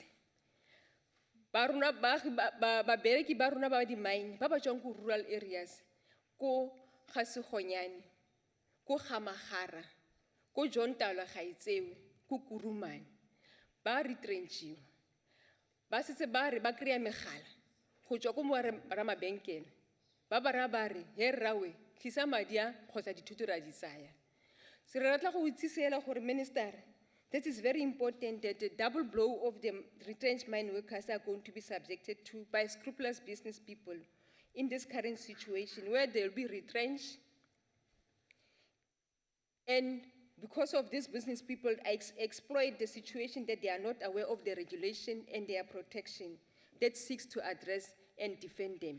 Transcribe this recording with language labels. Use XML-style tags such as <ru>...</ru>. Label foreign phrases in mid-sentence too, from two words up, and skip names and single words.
<tn>Ba rona babereki ba rona ba di-mine ba ba tswang ko</tn> <en>rural areas,</en> <tn>ko Khasikhonyani, ko Gamagara, ko John Taolo Gaetsewe, ko Kurumane, ba retrenchiwa. Ba setse ba re ba kry-a megala go tswa ko mo ramabenkele, ba ba ra ba re he rrawe tlisa madi a kgotsa dithuto ra di tsaya. Se re ratla go itsisela gore</tn> <en>minister, that is very important that the double blow of the retrenched mine workers are going to be subjected to by scrupulous business people in this current situation where they'll be retrenched. And because of these business people exploit the situation that they are not aware of the regulation and their protection that seeks to address and defend them.</en>